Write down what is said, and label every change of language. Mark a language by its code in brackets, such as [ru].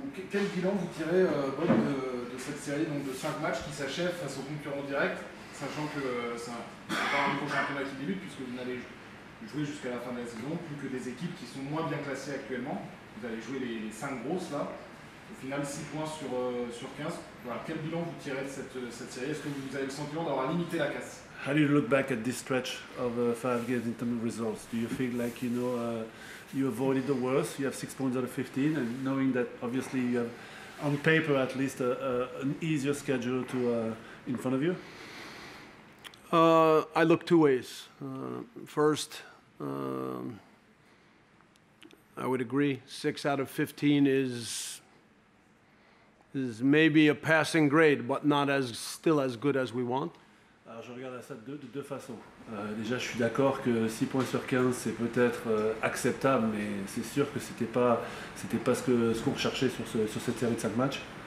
[fr] Quel bilan vous tirez Bob, de cette série donc de 5 matchs qui s'achèvent face aux concurrents directs, sachant que c'est pas un nouveau championnat qui débute puisque vous n'allez jouer jusqu'à la fin de la saison, plus que des équipes qui sont moins bien classées actuellement. Vous allez jouer les 5 grosses là. Au final, 6 points sur 15. Voilà. Quel bilan vous tirez de cette série? Est-ce que vous avez le sentiment d'avoir limité la casse? [en] How do you look back at this stretch of 5 games in terms of results? Do you feel like you avoided the worst? You have 6 points out of 15, and knowing that obviously you have, on paper at least, an easier schedule in front of you? I look two ways. First, I would agree. 6 out of 15 is maybe a passing grade, but not still as good as we want. [fr] Alors je regarde ça de deux façons. Déjà, je suis d'accord que 6 points sur 15, c'est peut-être acceptable, mais c'est sûr que c'était pas ce qu'on recherchait sur cette série de 5 matchs.